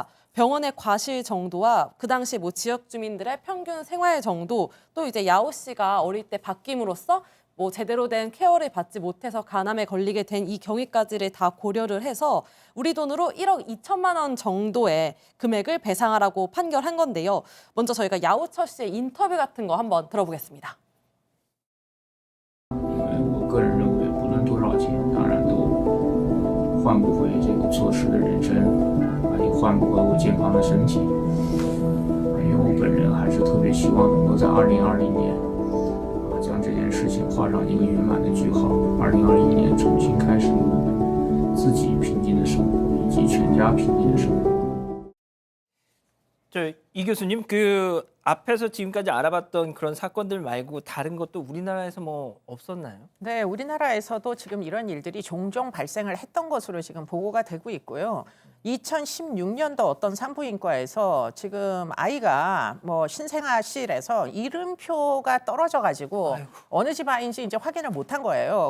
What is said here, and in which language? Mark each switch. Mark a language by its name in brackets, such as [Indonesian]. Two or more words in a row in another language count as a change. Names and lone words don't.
[Korean] 병원의 과실 정도와 그 당시 뭐 지역 주민들의 평균 생활 정도 또 이제 야오 씨가 어릴 때 바뀜으로써 뭐 제대로 된 케어를 받지 못해서 간암에 걸리게 된 이 경위까지를 다 고려를 해서 우리 돈으로 1억 2천만 원 정도의 금액을 배상하라고 판결한 건데요. 먼저 저희가 야오처 씨의 인터뷰 같은 거 한번 들어보겠습니다. [Chinese] 我个人认为，不论多少钱，当然都换不回这个错失的人生，也换不回我健康的身体。因为我本人还是特别希望能够在2020年，将这件事情画上一个圆满的句号。2021年重新开始我们自己平静的生活，以及全家平静的生活。 [Korean] 이 교수님, 앞에서 지금까지 알아봤던 그런 사건들 말고 다른 것도 우리나라에서 뭐 없었나요? 네, 우리나라에서도 지금 이런 일들이 종종 발생을 했던 것으로 지금 보고가 되고 있고요. 2016년도 어떤 산부인과에서 지금 아이가 뭐 신생아실에서 이름표가 떨어져 가지고 어느 집 아이인지 이제 확인을 못한 거예요.